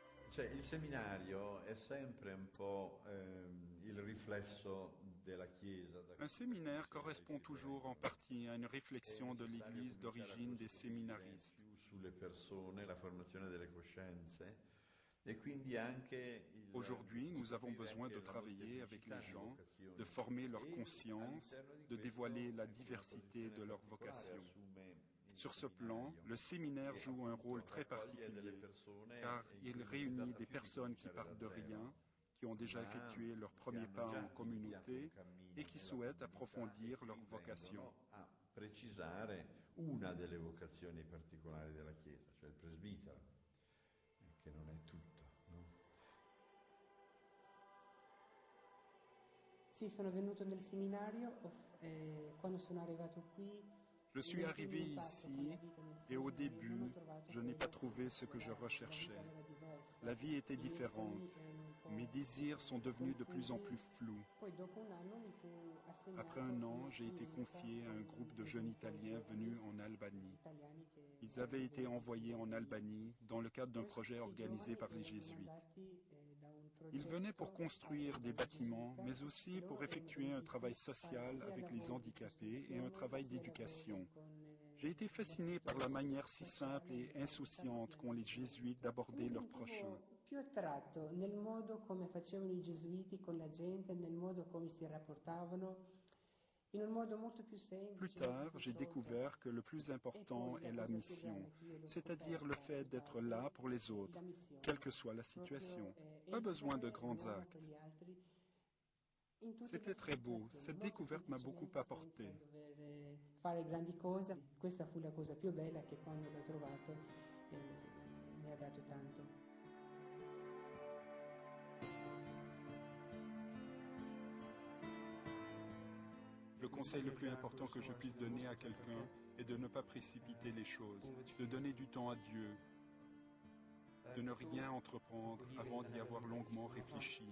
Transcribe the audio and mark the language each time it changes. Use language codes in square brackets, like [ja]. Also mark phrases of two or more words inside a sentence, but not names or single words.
[it] Cioè, il seminario è sempre un po' il riflesso della Chiesa. [fr] Un séminaire correspond toujours en partie à une réflexion de l'Église d'origine des séminaristes. [it] Più sulle persone, la formazione delle coscienze e quindi anche [fr] Aujourd'hui, nous avons besoin de travailler avec les gens, de former leur conscience, de dévoiler la diversité de leur vocation. Sur ce plan, le séminaire joue un rôle très particulier, car il réunit des personnes qui partent de rien, qui ont déjà effectué leurs premiers pas en communauté et qui souhaitent approfondir leur vocation. [it] A precisare una delle vocazioni particolari della Chiesa, cioè il presbitero, che non è tutto, no? Sì, sono venuto nel seminario, quando sono arrivato qui. [fr] Je suis arrivé ici et au début, je n'ai pas trouvé ce que je recherchais. La vie était différente. Mes désirs sont devenus de plus en plus flous. Après un an, j'ai été confié à un groupe de jeunes Italiens venus en Albanie. Ils avaient été envoyés en Albanie dans le cadre d'un projet organisé par les Jésuites. Ils venaient pour construire des bâtiments, mais aussi pour effectuer un travail social avec les handicapés et un travail d'éducation. J'ai été fasciné par la manière si simple et insouciante qu'ont les jésuites d'aborder leurs prochains. [it] Più attratto nel modo come facevano i gesuiti con la gente, nel modo come si rapportavano, in un modo molto più semplice. [fr] Plus tard, j'ai découvert que le plus important est la mission, c'est-à-dire le fait d'être là pour les autres, quelle que soit la situation. Pas besoin de grands actes. C'était très beau, cette découverte m'a beaucoup apporté. [it] Fare grandi cose, questa fu la cosa più bella che quando l'ho trovato mi ha dato tanto. [fr] Le conseil le plus important que je puisse donner à quelqu'un est de ne pas précipiter les choses, de donner du temps à Dieu, de ne rien entreprendre avant d'y avoir longuement réfléchi.